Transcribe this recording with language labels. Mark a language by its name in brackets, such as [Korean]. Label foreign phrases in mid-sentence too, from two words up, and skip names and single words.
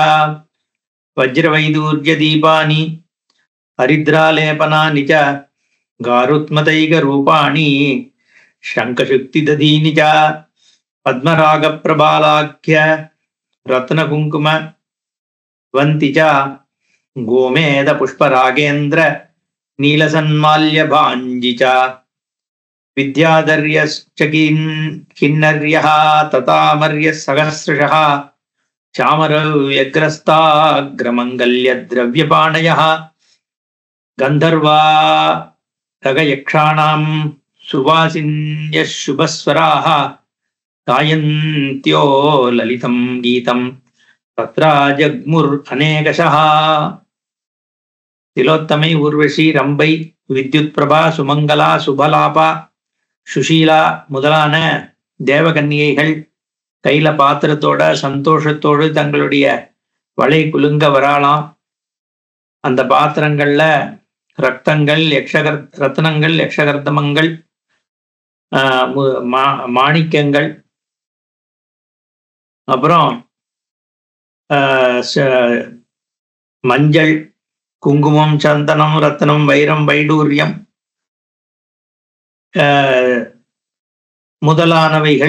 [Sanskrit] वज्रवैदूर्यदीपानि हरिद्रालेपनानि च गारुत्मतैकरूपाणि शङ्खशुक्तिदधीनि च पद्मरागप्रवालाख्य रत्नकुङ्कुम वन्ति च गोमेद पुष्परागेन्द्र नीलसन्माल्यभाञ्जि च विद्याधर्यश्च किन्नर्यः तथामर्यः सहस्रशः चामरव्यग्रस्ताग्रमङ्गल्यद्रव्यपाणयः गन्धर्वा रगयक्षाणां सुवासिन्यः शुभस्वराः गायन्त्यो ललितं गीतं तत्र जग्मुर् अनेकशः। [Tamil] तिलोत्तमै ஊர்வசி ரம்பை வித்யுத் பிரபா சுமங்கலா சுபலாபா சுஷீலா முதலான தேவகன்னிகைகள் கையில பாத்திரத்தோட சந்தோஷத்தோடு தங்களுடைய வளை குலுங்க வராலாம். அந்த பாத்திரங்கள்ல ரத்தங்கள் ரத்னங்கள் யக்ஷகர்தமங்கள் மாணிக்கங்கள் அப்புறம் மஞ்சள், குங்குமம், சந்தனம், ரத்தனம், வைரம், வைடூரியம் முதலானவைகள்.